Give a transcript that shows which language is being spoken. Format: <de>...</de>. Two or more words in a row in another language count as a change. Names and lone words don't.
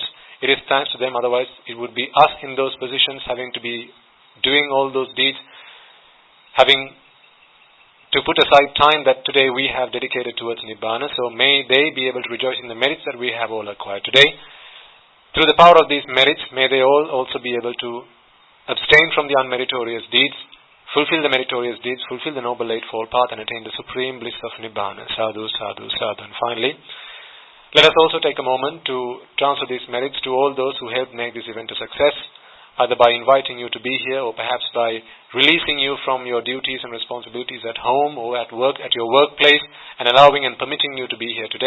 <en>It is thanks to them, otherwise it would be us in those positions having to be doing all those deeds, having to put aside time that today we have dedicated towards Nibbana. So may they be able to rejoice in the merits that we have all acquired today. Through the power of these merits, may they all also be able to abstain from the unmeritorious deeds, fulfill the meritorious deeds, fulfill the Noble Eightfold Path, and attain the supreme bliss of Nibbana.</en> <pi>Sadhu, sadhu, sadhu.</pi> <en>And finally, let us also take a moment to transfer these merits to all those who helped make this event a success, either by inviting you to be here or perhaps by releasing you from your duties and responsibilities at home or at work, at your workplace, and allowing and permitting you to be here today.</en>